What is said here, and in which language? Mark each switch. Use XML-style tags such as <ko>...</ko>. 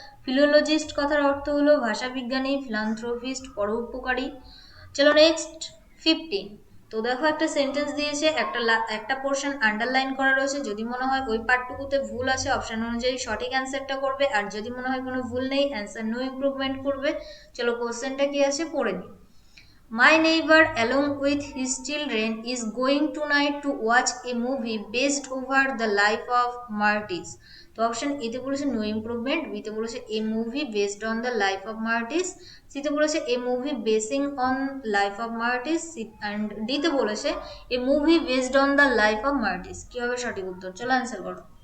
<bn>ফিলোলজিস্ট কথার অর্থ হলো ভাষাবিজ্ঞানী, ফিলান্থ্রোপিস্ট পরোপকারী। চলো নেক্সট 15। তো দেখো একটা সেন্টেন্স দিয়েছে, একটা পোর্শন আন্ডারলাইন করা রয়েছে, যদি মনে হয় ওই পার্টটুকুতে ভুল আছে অপশন অনুযায়ী সঠিক অ্যান্সারটা করবে, আর যদি মনে হয় কোনো ভুল নেই অ্যান্সার নো ইমপ্রুভমেন্ট করবে। চলো কোশ্চেনটা কি আছে পড়ে নিই।</bn> <en>My neighbor along with his children is going tonight to watch a movie based over the life of Martyrs.</en> <bn>তো অপশন এতে বলেছে নো ইমপ্রুভমেন্ট, বিতে বলেছে এ movie based on the life of মার্টিস, সিতে বলেছে এ movie basin on life of মার্টিস, and ডিতে বলেছে এ movie based on the life of মার্টিস। কি হবে সঠিক উত্তর? চলো অ্যান্সার করো।</bn>